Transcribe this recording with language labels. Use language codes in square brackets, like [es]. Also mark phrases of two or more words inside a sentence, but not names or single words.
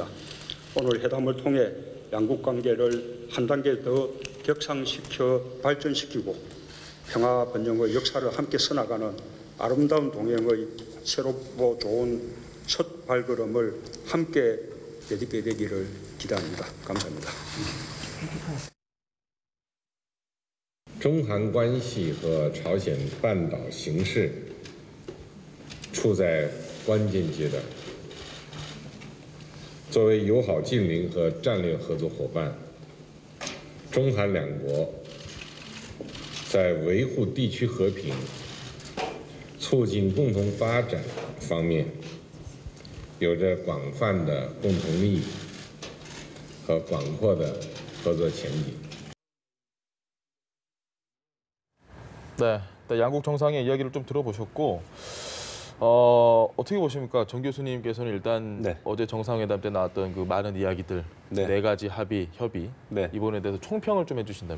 [ko] 오늘 회담을 통해 양국 관계를 한 단계 더 격상시켜 발전시키고 평화 번영의 역사를 함께 써나가는 아름다운 동행의 새롭고 좋은 첫 발걸음을 함께 내딛게 되기를 기대합니다. 감사합니다. [zh] 中韩关系和朝鲜半岛形势处在关键阶段。作为友好近邻和战略合作伙伴，中韩两国在维护地区和平、促进共同发展方面有着广泛的共同利益和广阔的合作前景。 [ko] 네, 양국 정상의 이야기를 좀 들어보셨고 어떻게 보십니까? 정 교수님께서는 일단 네. 어제 정상회담 때 나왔던 그 많은 이야기들, 네 가지 합의, 협의, 네. 이번에 대해서 총평을 좀 해주신다면.